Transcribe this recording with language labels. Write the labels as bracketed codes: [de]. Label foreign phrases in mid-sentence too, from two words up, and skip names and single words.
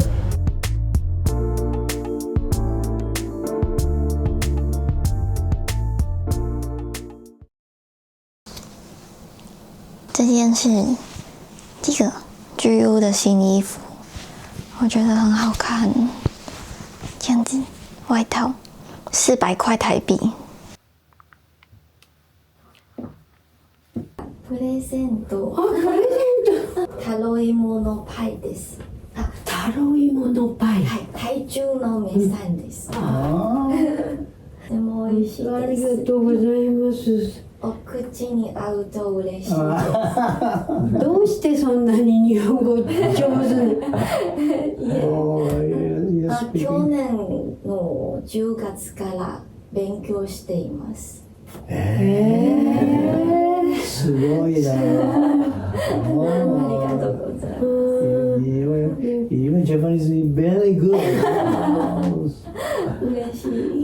[zh] 这件是这个 GU 的新衣服，我觉得很好看，这样子外套400块台币。 [ja] プレゼント。タロイモのパイです。タロイモのパイ。はい、台中の名産です。とても美味しいです。ありがとうございます。お口に合うと嬉しいです。どうしてそんなに日本語上手去年の10月から勉強しています。すごいな。ありがとうございます。 [en] Even Japanese is very good. [ja] 嬉しい。